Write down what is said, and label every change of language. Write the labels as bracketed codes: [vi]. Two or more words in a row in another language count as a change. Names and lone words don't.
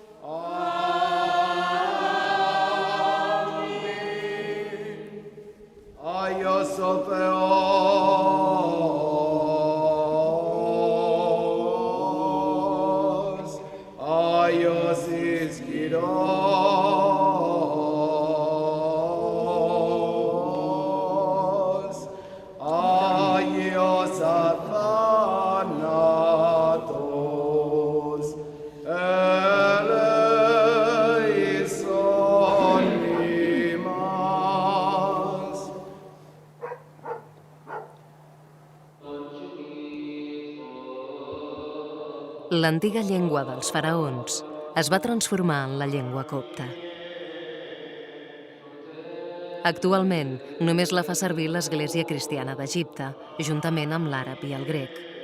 [el] Άγιος ο Θεός, Άγιος ισχυρός, Άγιος αθάνατος, ελέησον ημάς. [ca] L'antiga llengua dels faraons es va transformar en la llengua copta. Actualment, només la fa servir l'Església Cristiana d'Egipte, juntament amb l'àrab i el grec.